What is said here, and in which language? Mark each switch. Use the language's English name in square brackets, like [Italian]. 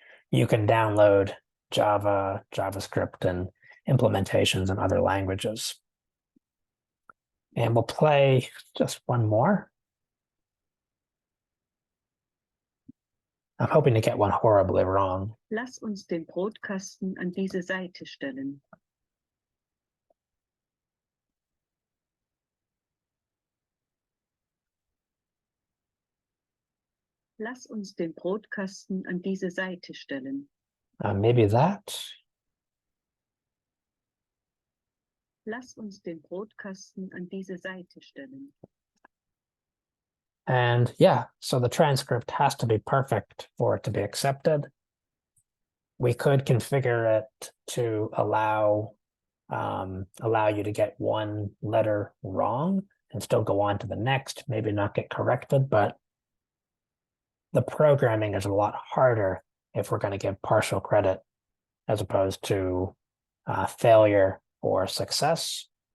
[English] You can download Java, JavaScript, and implementations in other languages. And we'll play just one more. I'm hoping to get one horribly wrong. [German] Lass uns den Brotkasten an diese Seite stellen. Lass uns den Brotkasten an diese Seite stellen. [English] Maybe that. [German] Lass uns den Brotkasten an diese Seite stellen. [English] And yeah, so the transcript has to be perfect for it to be accepted. We could configure it to allow you to get one letter wrong and still go on to the next, maybe not get corrected, but the programming is a lot harder if we're going to give partial credit as opposed to failure or success.